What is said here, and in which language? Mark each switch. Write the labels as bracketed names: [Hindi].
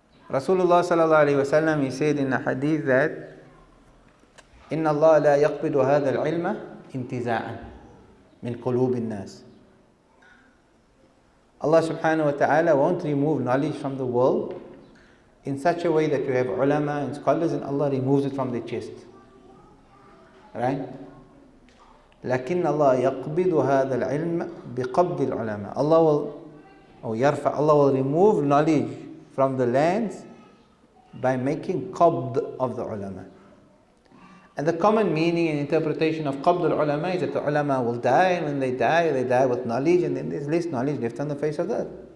[English] Rasulullah sallallahu alaihi wasallam, he said in a hadith that [Arabic] إن الله لا يقبض هذا العلم انتزاعا من قلوب الناس. [English] Allah subhanahu wa ta'ala won't remove knowledge from the world in such a way that you have ulama and scholars and Allah removes it from their chest. Right? [Arabic] لكن الله يقبض هذا العلم بقبض العلماء. [English] Allah will remove knowledge from the lands by making qabd of the ulama. And the common meaning and interpretation of qabd al-ulama is that the ulama will die, and when they die with knowledge, and then there's less knowledge left on the face of the earth.